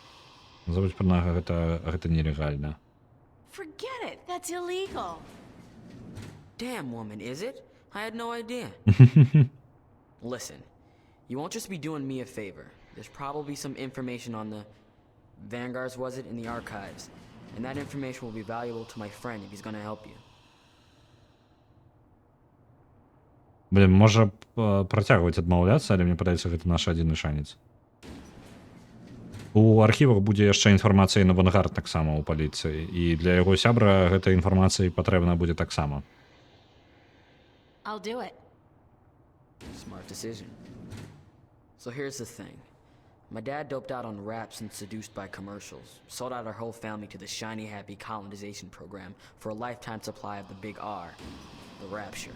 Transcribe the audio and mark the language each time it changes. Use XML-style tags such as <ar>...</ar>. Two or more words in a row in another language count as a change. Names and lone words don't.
<be>Забудь пра гэта нелегальна.</be> <en>Forget it. That's illegal. Damn, woman, is it? I had no idea. Listen, you won't just be doing me a favor. There's probably some information on the Vanguards, was it, in the archives. And that information will be valuable to my friend if he's gonna help you.</en> <be>Блін, можа працягваць адмаўляцца, але мне падаецца, гэта наш адзіны шанец. У архівах будзе яшчэ інфармацыя на Vanguard таксама ў паліцыі, і для яго сябра гэтай інфармацыі патрэбна будзе таксама.</be> <en>I'll do it. Smart decision. So here's the thing. My dad doped out on raps and seduced by commercials, sold out our whole family to the shiny happy colonization program for a lifetime supply of the big R, the rapture.</en>